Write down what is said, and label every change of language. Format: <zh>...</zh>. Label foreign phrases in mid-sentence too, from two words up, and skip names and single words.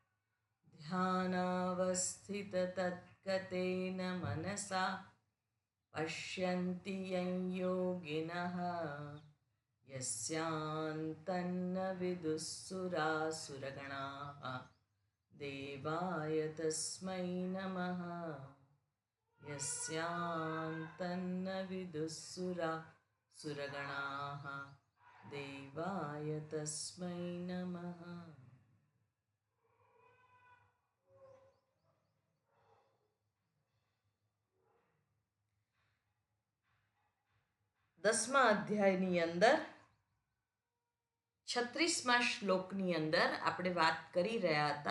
<sa>ध्यानावस्थिततत्कतेन मनसा पश्यन्ति यं योगिनः यस्यान्तन्न विदुःसुरासुरगणाः देवाय तस्मै नमः यस्यान्तन्न विदुःसुरासुरगणाः देवाय तस्मै नमः.</sa> <gu>10મા અધ્યાયની અંદર 36મા શ્લોકની અંદર આપણે વાત કરી રહ્યા હતા.</gu>